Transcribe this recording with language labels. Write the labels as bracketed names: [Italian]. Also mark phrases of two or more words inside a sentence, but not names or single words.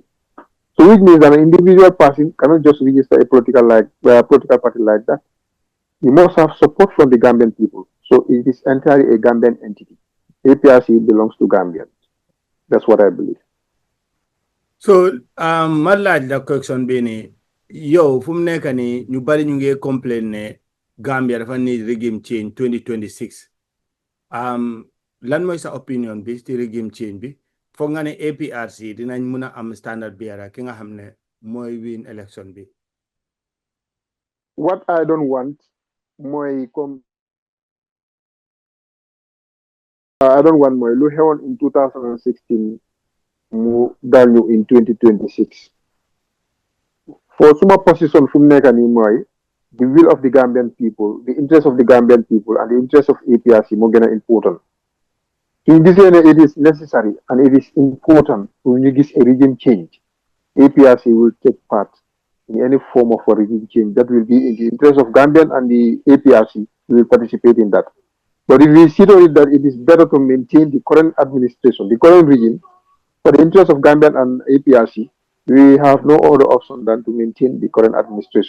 [English] So which means that an individual person cannot just register a political party like that. You must have support from the Gambian people. So it is entirely a Gambian entity. APRC belongs to Gambians. That's what I believe. So, [Wolof] ma laaj la question bi ni yow fu mu nekk ni ñu bari ñu ngi complain ne Gambia dafa [English] need regime change [Wolof] 2026. lan mooy sa opinion bi ci [English] regime change [Wolof] bi foog nga ne APRC dinañ mun a am [English] standard bearer [Wolof] ki nga xam ne mooy [English] win election [Wolof] bi. [English] What I don't want mooy comme I don't want [Wolof] mooy lu xewoon [English] in 2016 [Wolof] mu dal ñu [English] in 2026 for [Wolof] suma position fu mu nekk nii mooy [English] the will of the Gambian people, the interest of the Gambian people, and the interest of APRC [Wolof] moo gën a [English] important. [Wolof] suñu gisee ne [English] it is necessary and it is important [Wolof] pour ñu gis [English] a regime change, APRC will take part in any form of a regime change that will be in the interest of Gambian, and the APRC will participate in that. But if we see to it that it is better to maintain the current administration, the current regime, for the interest of Gambian and APRC, we have no other option than to maintain the current administration.